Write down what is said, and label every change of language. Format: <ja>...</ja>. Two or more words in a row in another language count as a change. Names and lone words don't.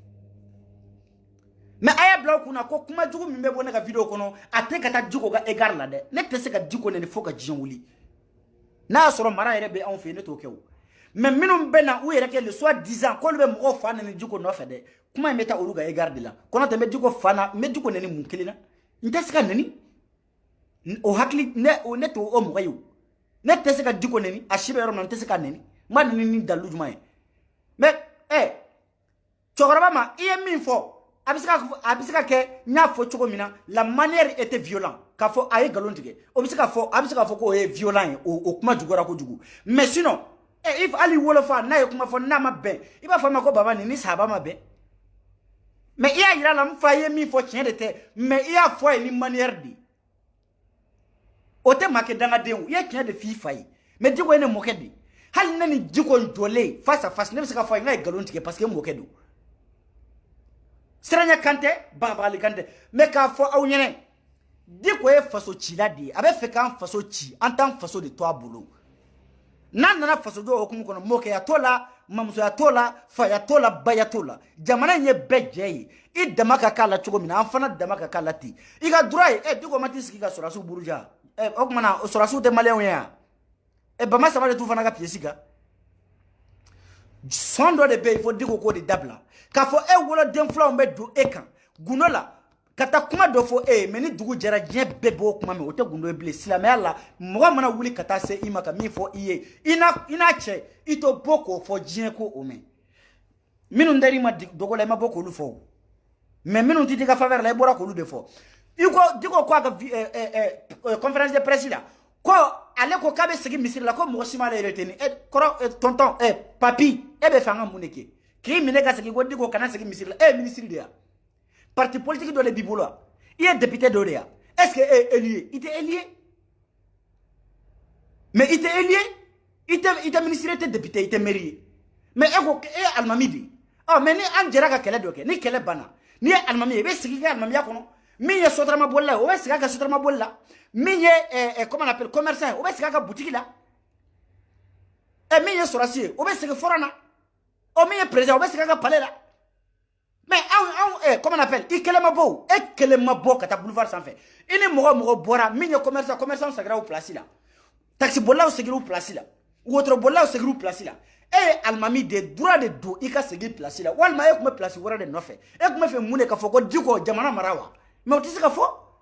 <bm>mais a y'a bila o kunna ko kuma jugu min bɛ bɔ ne ka vidéo kɔnɔ a tɛ ka taa Diko ka égard la dɛ ne tɛ se ka Diko neni fo ka diɲɛ wuli n'a y'a sɔrɔ mara yɛrɛ bɛ anw fɛ yen ne t'o kɛ o mais minnu bɛ na u yɛrɛ kɛ</bm> <fr>le soi-disant</fr> <bm>k'olu bɛ mɔgɔw fa neni Diko nɔfɛ dɛ kuma in bɛ taa olu ka</bm> <fr>égard de</fr> <bm>la kɔnɔ tɛ n bɛ Diko fa na n bɛ Diko neni mun kelen na n tɛ se ka neni o hakili ne t'o mɔgɔ ye o ne tɛ se ka Diko neni a si bɛ yɔrɔ min na n tɛ se ka neni n b'a neni ni dalu jumɛn ye mais cɛkɔrɔba ma i ye min fɔ a bɛ se ka kɛ n y'a fɔ cogo min na</bm> <fr>la manière était violent</fr> <bm>k'a fɔ a ye nkalon tigɛ o bɛ se ka fɔ ko o ye violent ye o kuma juguyara kojugu mais sinon hali wolofa n'a ye kuma fɔ n'a ma bɛn i b'a fɔ a ma ko baba ni sahaba ma bɛn mais i y'a yira la n fa ye min fɔ tiɲɛ de tɛ mais i y'a fɔ a ye ni</bm> <fr>manière de</fr> <bm>o tɛ maa kɛ dangaden o i ye tiɲɛ de f'i fa ye mais Diko ye ne mɔkɛ de hali ne ni Diko jɔlen</bm> <fr>face à face</fr> <bm>ne bɛ se ka fɔ a ye n k'a ye nkalon tigɛ</bm> <fr>parce que</fr> <bm>n mɔkɛ don Siranya Kante bagabagali Kante mais k'a fɔ aw ɲɛna Diko ye faso cila de ye a bɛ fɛ k'an faso ci an t'an faso de to a bolo n'a nana faso jɔ hukumu kɔnɔ mɔkɛya t'o la mamusoya t'o la faya t'o la baya t'o la jamana in ye bɛɛ jɛ ye i dama ka k'a la cogo min na an fana dama ka k'a la ten i ka droit ye Diko ma t'i sigi ka sɔrɔsiw buruja o tuma na sɔrɔsiw tɛ maliyɛnw ye yan Bama Sama de t'u fana ka pièce kan son dɔ de bɛ</bm> <fr>il faut dire</fr> <bm>ko de dabila k'a fɔ e woloden filaw bɛ don e kan gundo la ka taa kuma dɔ fɔ e mais ni dugu jɛra diɲɛ bɛɛ b'o kuma mɛn o tɛ gundo ye bilen silamɛya la mɔgɔ mana wuli ka taa se i ma ka min fɔ i ye i n'a cɛ i to bɔ k'o fɔ diɲɛ ko o mɛn minnu dar'i ma dogo la i ma bɔ k'olu fɔ mais minnu tɛ t'i ka faveur la i bɔra k'olu de fɔ i ko Diko ko a ka</bm> <fr>conférence de presse</fr> <bm>la ko ale ko k'a bɛ segin misiri la ko mɔgɔ si m'ale retenir tonton papi e bɛ fɛ an ka mun de kɛ k'i minɛ ka segin ko Diko kana segin misiri la e ye ministre de ye</bm> <fr>parti politique</fr> <bm>dɔ de b'i bolo i ye député dɔ de ye</bm> <fr>est-ce que</fr> <bm>e ye élu ye i tɛ élu ye mais i tɛ élu ye i tɛ ministre i tɛ député i tɛ maire ye mais e ko e ye alimami de ye mais ni an jɛra ka kɛlɛ dɔ kɛ ni kɛlɛ banna ni ye alimami ye i bɛ sigi kɛ alimamiya kɔnɔ min ye sotarama bolila o bɛ sigi a ka sotarama boli la min ye</bm> <fr>comment on appelle commerçant</fr> <bm>ye o bɛ sigi a ka boutique la min ye sɔrɔsi ye o bɛ sigi forum na min ye président o bɛ sigi a ka palais la</bm> <fr>mais comment on appelle</fr> <bm>i kɛlɛ ma bɔ o e kɛlɛ ma bɔ ka taa boulevard sanfɛ i ni mɔgɔ bɔra min ye commerçant segira o place la taxi bolilaw segira o place la wotoro bolilaw segira o place la e ye alimami de</bm> <fr>droit de</fr> <bm>don i ka segin place la walima e tun bɛ place wɛrɛ de nɔfɛ e tun bɛ fɛ mun de ka fɔ ko Diko jamana mara wa mais o tɛ se ka fɔ</bm>